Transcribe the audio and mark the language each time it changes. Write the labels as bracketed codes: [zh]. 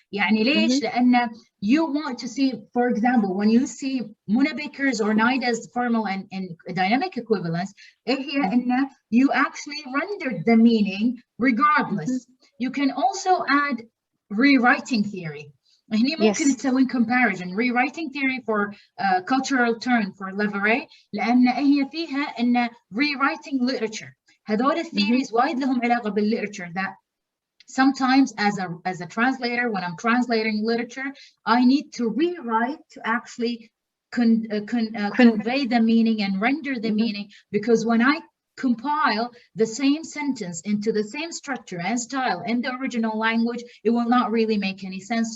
[ar] يعني ليش؟ لأن [en] you want to see, for example, when you see Mona Baker's or Naida's formal and dynamic equivalence, [ar] هي إن [en] you actually rendered the meaning regardless. You can also add rewriting theory. [ar] هني ممكن تسوي [en] comparison, rewriting theory for cultural turn for Leverett، [ar] لأن هي فيها إن [en] rewriting literature. [ar] هذول theories وايد لهم علاقة بالliterature. [en] That sometimes as a translator, when I'm translating literature, I need to rewrite to actually convey the meaning and render the meaning, because when I compile the same sentence into the same structure and style in the original language, it will not really make any sense.